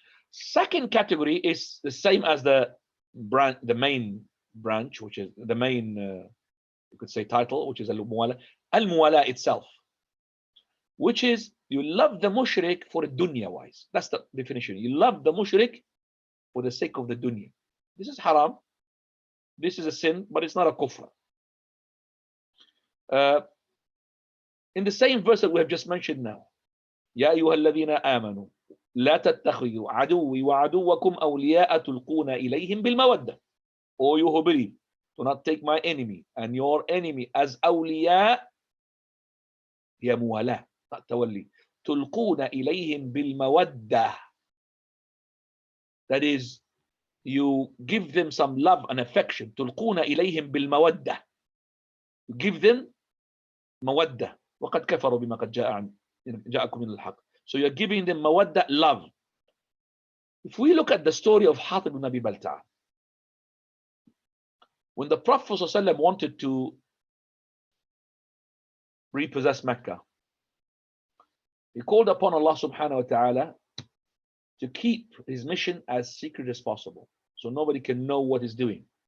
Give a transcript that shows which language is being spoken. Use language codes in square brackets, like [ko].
[en] Second category is the same as the main branch, which is the main, you could say, title, which is al-muwala. Al-muwala itself, which is you love the mushrik for the dunya wise. That's the definition. You love the mushrik for the sake of the dunya. This is haram. This is a sin, but it's not a kufr. In the same verse that we have just mentioned now, [ar] يا أيها الذين آمنوا لا تتخذوا عدوي وعدوكم أولياء تلقون إليهم بالمودة. [en] O you who believe, do not take my enemy and your enemy as أولياء. [ar] هي موالاة, [en] not [ar] تولي. تلقون إليهم بالمودة. [en] That is, you give them some love and affection. [ar] تلقون إليهم بالمودة. [en] You give them مودة. [ar] وقد كفروا بما قد جاءكم من الحق. [en] So you're giving them mawadda, love. If we look at the story of Hatib ibn Abi Balta'a, when the Prophet ﷺ wanted to repossess Mecca, he called upon Allah subhanahu wa ta'ala to keep his mission as secret as possible, so nobody can know what he's doing.